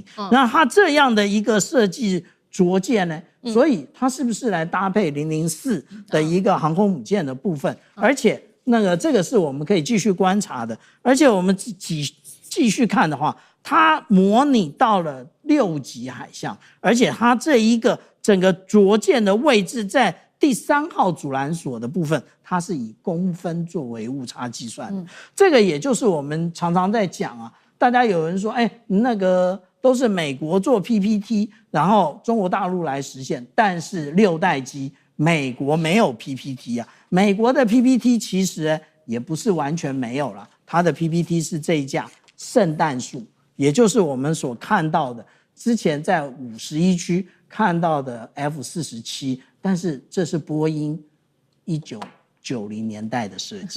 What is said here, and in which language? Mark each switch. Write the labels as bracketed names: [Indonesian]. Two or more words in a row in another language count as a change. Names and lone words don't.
[Chinese] 那他這樣的一個設計着艦呢，所以他是不是來搭配004的一個航空母艦的部分？而且這個是我們可以繼續觀察的，而且我们繼續看的話，它模擬到了6級海象，而且它這一個整個着艦的位置在第3號阻攔索的部分，它是以公分作為誤差計算的。這個也就是我們常常在講啊，大家有人說，那個都是美國做 PPT， 然後中國大陸來實現，但是6代機美國沒有 PPT 啊，美國的 PPT 其實也不是完全沒有了，它的 PPT 是這一架聖誕樹，也就是我們所看到的之前在51區看到的 F-47，但是這是波音1990年代的設計。